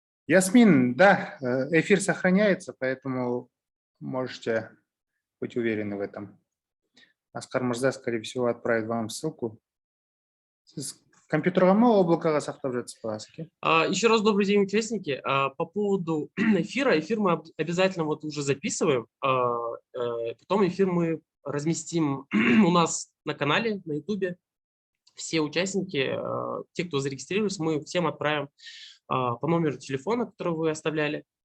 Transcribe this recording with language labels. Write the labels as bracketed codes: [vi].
[ru] Ясмин, да, эфир сохраняется, поэтому можете быть уверены в этом. Аскар Мырза, скорее всего, отправит вам ссылку. [kk] Сіз компьютерға ма, облакаға сақтап жатсыз ба, Аскер? [ru] Еще раз добрый день, участники. По поводу эфир мы обязательно вот уже записываем. Потом эфир мы разместим у нас на канале, на YouTube. Все участники, те, кто зарегистрировались, мы всем отправим по номеру телефона, который вы оставляли.